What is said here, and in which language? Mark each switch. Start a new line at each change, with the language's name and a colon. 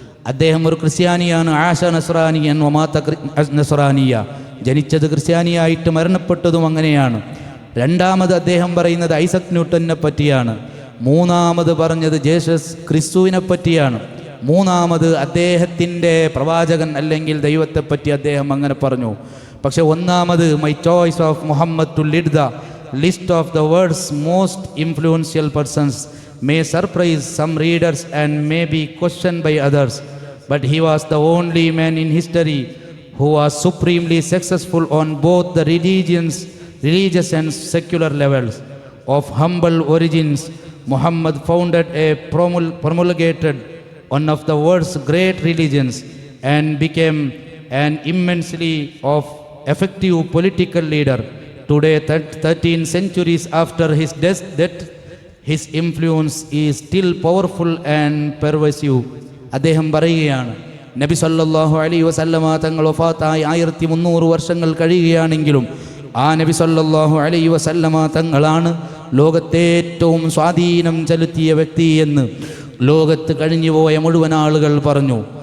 Malayalam: അദ്ദേഹം ഒരു ക്രിസ്ത്യാനിയാണ്.
Arabic: ആശ നസ്രാനിയൻ വമാത്ത നസ്രാനിയ,
Malayalam: ജനിച്ചത് ക്രിസ്ത്യാനിയായിട്ട് മരണപ്പെട്ടതും അങ്ങനെയാണ്. രണ്ടാമത് അദ്ദേഹം പറയുന്നത് ഐസക് ന്യൂട്ടനെ പറ്റിയാണ്. മൂന്നാമത് പറഞ്ഞത് ജീസസ് ക്രിസ്തുവിനെ പറ്റിയാണ്. മൂന്നാമത് അദ്ദേഹത്തിൻ്റെ പ്രവാചകൻ അല്ലെങ്കിൽ ദൈവത്തെപ്പറ്റി അദ്ദേഹം അങ്ങനെ പറഞ്ഞു. പക്ഷെ ഒന്നാമത്
English: My choice of Muhammad to lead the list of the world's most influential persons may surprise some readers and may be questioned by others, but he was the only man in history who was supremely successful on both the religious and secular levels. Of humble origins, Muhammad founded a promulgated one of the world's great religions and became an immensely effective political leader. Today, 13 centuries after his death, his influence is still powerful and pervasive.
Malayalam: അദ്ദേഹം പറയുകയാണ്, നബി സല്ലല്ലാഹു അലൈഹി വസല്ലമ തങ്ങൾ വഫാത്തായി 1300 വർഷങ്ങൾ കഴിയുകയാണെങ്കിലും ആ നബി സല്ലല്ലാഹു അലൈഹി വസല്ലമ തങ്ങളാണ് ലോകത്തെ ഏറ്റവും സ്വാധീനം ചെലുത്തിയ വ്യക്തി എന്ന് ലോകത്ത് കഴിഞ്ഞുപോയ മുഴുവൻ ആളുകൾ പറഞ്ഞു.